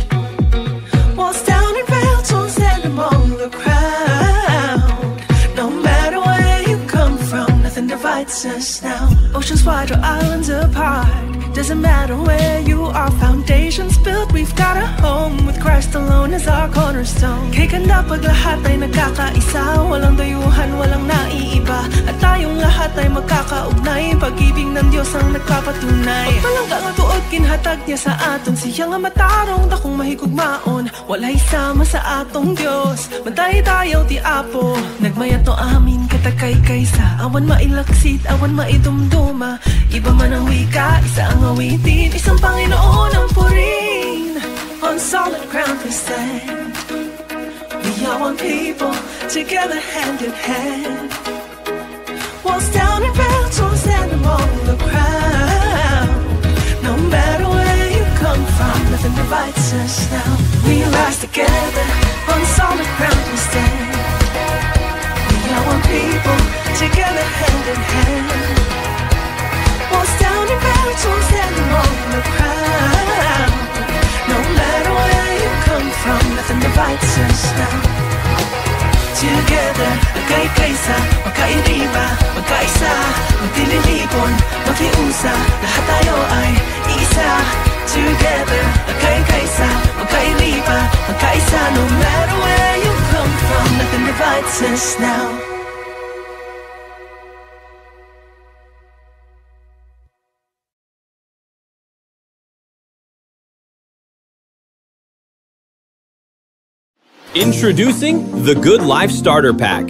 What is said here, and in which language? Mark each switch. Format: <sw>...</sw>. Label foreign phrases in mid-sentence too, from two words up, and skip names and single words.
<en>Walls down and veils don't stand among the crowd. No matter where you come from, nothing divides us now. Oceans wide or islands apart, doesn't matter where you are. Foundations built, we've got a home with Christ alone as our cornerstone.</en> <tl>Kay ganda pag lahat ay nagkakaisa, walang dayuhan, walang naiiba. At tayong lahat ay magkakaugnay, pag-ibig ng Diyos ang nagpapatunay.</tl> <ceb>Pagpalangga ang tuod, kinhatag niya sa aton. Siya nga matarong, dakong mahigugmaon. Wala'y sama sa atong Diyos,</ceb> <ilo>mantay tayo ti Apo. Nagmayat no amin katakay kaysa, awan mailaksit, awan maidumduma.</ilo> <tl>Iba man ang wika, isa ang awitin, isang Panginoon ang purin.</tl> <en>On solid ground we stand. We are one people, together hand in hand. Walls down and veils don't stand among the crowd. No matter where you come from, nothing divides us now. We rise together, on solid ground we stand. We are one people, together hand in hand. Walls down and veils don't stand among the crowd. No matter where you come from, nothing divides us now. Together,</en> <tl>magkaikaysa, magkairiba, magkaisa, magdililipon, makiusa, lahat tayo ay isa. Together, magkaikaysa, magkairiba, magkaisa.</tl> <en>No matter where you come from, nothing divides us now. Introducing the Good Life Starter Pack.</en>